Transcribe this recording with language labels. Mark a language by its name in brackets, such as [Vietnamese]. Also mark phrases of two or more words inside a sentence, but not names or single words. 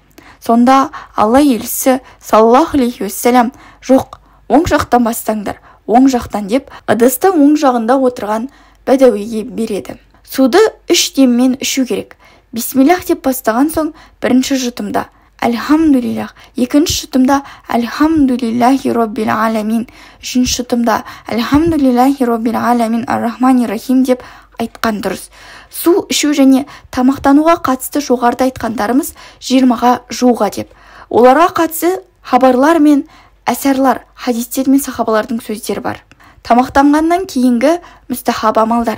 [Kazakh] Сонда Алла елшісі [Arabic] صلى الله عليه وسلم [Kazakh] жоқ, оң жақтан бастаңдар, оң жақтан деп ыдысты оң жағында отырған бәдәуиге береді. Суды 3 деммен ішу керек. Бисмиллах деп бастаған соң бірінші жұтымда Альхамдулиллах, екінші жұтымда [Arabic] الحمد لله رب العالمين, [Kazakh] үшінші жұтымда [Arabic] الحمد لله رب العالمين الرحمن الرحيم [Kazakh] деп айтқан дұрыс. Су ішу және тамақтануға қатысты жоғарыда айтқандарымыз 20-ға жуға деп. Оларға қатысты хабарлар мен әсәрлар, хадистер мен сахабалардың сөздері бар. Тамақтанғаннан кейінгі мүстахаб амалдар.